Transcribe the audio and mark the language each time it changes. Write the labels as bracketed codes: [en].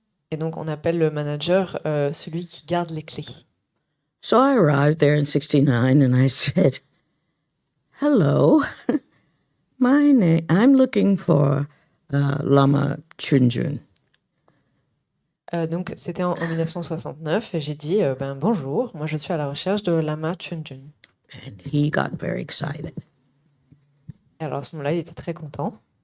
[fr] Et donc, on appelle le manager celui qui garde les clés. [en] So I arrived there in 69 and I said, "Hello, I'm looking for Lama Chunjun." [fr] Donc, c'était en 1969 et j'ai dit bonjour, moi je suis à la recherche de Lama Chunjun. [en] And he got very excited. [fr] Et alors à ce moment-là, il était très content.